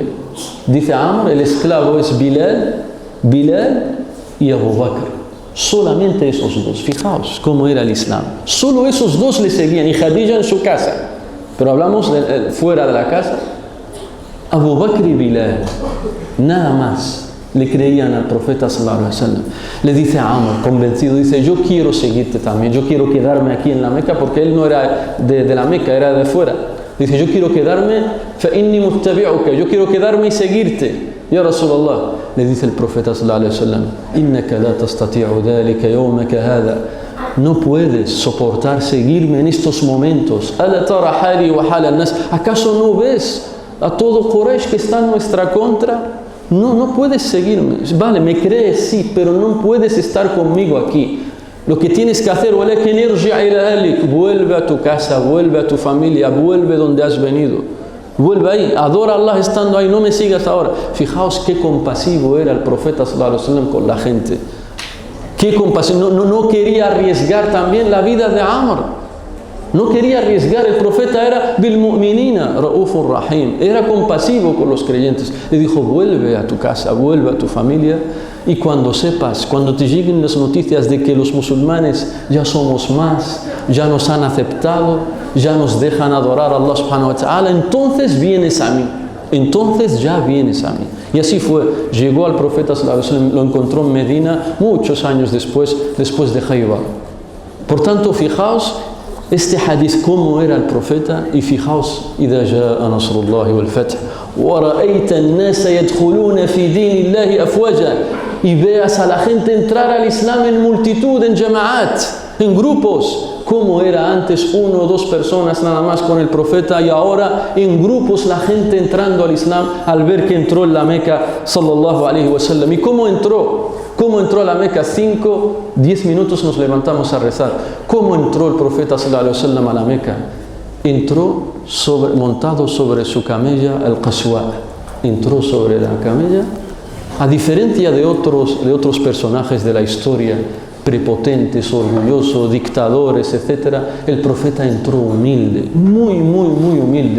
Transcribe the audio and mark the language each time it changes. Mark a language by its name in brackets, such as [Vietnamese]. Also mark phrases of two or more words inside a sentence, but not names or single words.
[Spanish] Dice Amr, el esclavo es Bilal y Abu Bakr. Solamente esos dos. Fijaos cómo era el Islam. Solo esos dos le seguían, y Khadija en su casa. Pero hablamos fuera de la casa. Abu Bakr y Bilal, nada más le creían al profeta [Arabic] صلى الله عليه وسلم. [Spanish] Le dice a Amr, convencido, dice, yo quiero seguirte también, yo quiero quedarme aquí en la Meca, porque él no era de la Meca, era de fuera. Dice, yo quiero quedarme, [Arabic] فَإِنِّي مُتَّبِعُكَ, [Spanish] yo quiero quedarme y seguirte. [Arabic] يا رسول الله, [Spanish] le dice el profeta [Arabic] صلى الله عليه وسلم, إِنَّكَ لَا تَسْتَطِيعُ ذَلِكَ يَوْمَكَ هَذَا, [Spanish] no puedes soportar seguirme en estos momentos. [Arabic] أَلَا تَرَ حَالِي وَحَالَ النَّاسِ, [Spanish] ¿acaso no ves a todo Quraysh que está en nuestra contra? No puedes seguirme. Vale, me crees, sí, pero no puedes estar conmigo aquí. Lo que tienes que hacer, vuelve a tu casa, vuelve a tu familia, vuelve donde has venido. Vuelve ahí, adora a Allah estando ahí, no me sigas ahora. Fijaos qué compasivo era el profeta [Arabic] صلى الله عليه وسلم [Spanish] con la gente. Qué compasivo, no quería arriesgar también la vida de Amr. No quería arriesgar, el profeta era [Arabic] بالمؤمنين رؤوف رحيم, [Spanish] era compasivo con los creyentes. Le dijo, vuelve a tu casa, vuelve a tu familia, y cuando sepas, cuando te lleguen las noticias de que los musulmanes ya somos más, ya nos han aceptado, ya nos dejan adorar a Allah [Arabic] سبحانه وتعالى, [Spanish] entonces vienes a mí, entonces ya vienes a mí. Y así fue, llegó al profeta [Arabic] صلى الله عليه وسلم, [Spanish] lo encontró en Medina muchos años después de Khaybar. Por tanto, fijaos este hadith, cómo era el profeta, y fijaos, [Arabic] إِذَا جَاءَ نَصْرُ اللَّهِ وَالْفَتْحُ وَرَأَيْتَ النَّاسَ يَدْخُلُونَ فِي دِينِ اللَّهِ أَفْوَاجًا, [Spanish] y veas a la gente entrar al Islam en multitud, en jama'at, en grupos, como era antes 1 o 2 personas nada más con el profeta, y ahora en grupos la gente entrando al Islam al ver que entró en la Meca [Arabic] صلى الله عليه وسلم. [Spanish] ¿Y cómo entró? ¿Cómo entró a la Meca? 5-10 minutos nos levantamos a rezar. ¿Cómo entró el profeta [Arabic] صلى الله عليه وسلم [Spanish] a la Meca? Entró montado sobre su camella, el Qaswa. Entró sobre la camella. A diferencia de otros personajes de la historia, prepotentes, orgullosos, dictadores, etc., el profeta entró humilde, muy humilde,